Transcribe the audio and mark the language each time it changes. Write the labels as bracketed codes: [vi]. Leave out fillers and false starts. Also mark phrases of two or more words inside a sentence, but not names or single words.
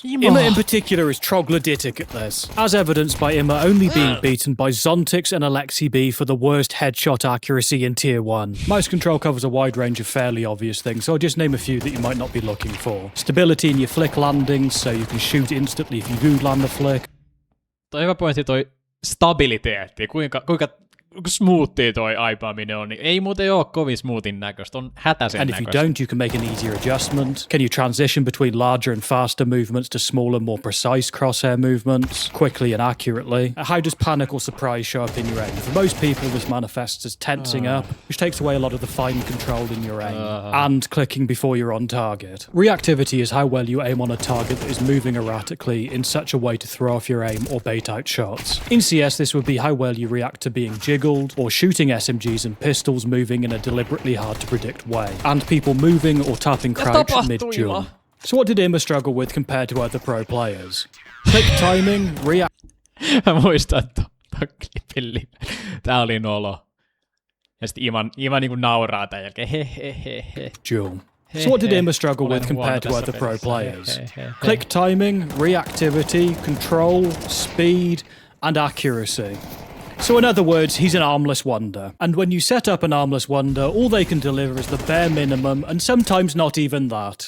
[en] Imma in particular is troglodytic at this, as evidenced by Imma only being beaten by Zontix and Alexi B for the worst headshot accuracy in Tier 1. Mouse control covers a wide range of fairly obvious things, so I'll just name a few that you might not be looking for. Stability in your flick landings, so you can shoot instantly if you do land a flick. [fi] Toi hyvä pointti toi stabiliteetti, kuinka smoothia toi aipaaminen on, niin ei muuten ole kovin smoothin näköistä, on hätäisen [en] And if you [fi] näköistä. [en] don't, you can make an easier adjustment. Can you transition between larger and faster movements to smaller, more precise crosshair movements, quickly and accurately? How does panic or surprise show up in your aim? For most people, this manifests as tensing up, which takes away a lot of the fine control in your aim, and clicking before you're on target. Reactivity is how well you aim on a target that is moving erratically in such a way to throw off your aim or bait out shots. In CS, this would be how well you react to being jiggled, or shooting SMGs and pistols moving in a deliberately hard-to-predict way, and people moving or tapping crouch mid-duel. So what did Imma struggle with compared to other pro players? Click timing, [fi] Mä muistan, että klipin tää oli nolo. Ja sitten Ima niinku nauraa tän jälkeen. He. [en] duel. So what did Imma struggle with compared to other pro players? Click timing, reactivity, control, speed, and accuracy. So in other words, he's an armless wonder. And when you set up an armless wonder, all they can deliver is the bare minimum, and sometimes not even that.